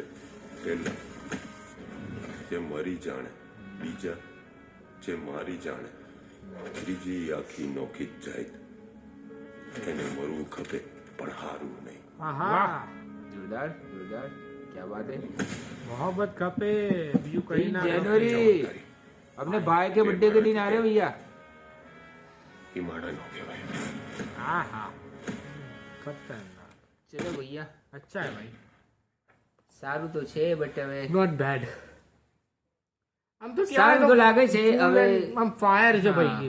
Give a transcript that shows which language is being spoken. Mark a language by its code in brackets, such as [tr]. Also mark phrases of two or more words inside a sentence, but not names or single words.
[gu] પહેલા જે મરી જાણે, બીજા જે મારી જાણે, ત્રીજી આખી નોખી જ જાય. એને મરવું ખપે પણ હારવું નહીં. હા હા, જોરદાર જોરદાર, [hi] क्या बात है. [gu] મોહબ્બત ખપે, બીજું કઈ ના. [hi] जनवरी अपने भाई के बर्थडे के दिन आ रहे हो भैया. [gu] એ માણા નો કહેવાય. હા હા, ખતરનાક. [hi] चलो भैया, अच्छा है भाई, [gu] સારું તો છે બટ હવે [en] not bad. [gu] આમ તો સારું તો લાગે છે. હવે આમ ફાયર છે હા, ભાઈ.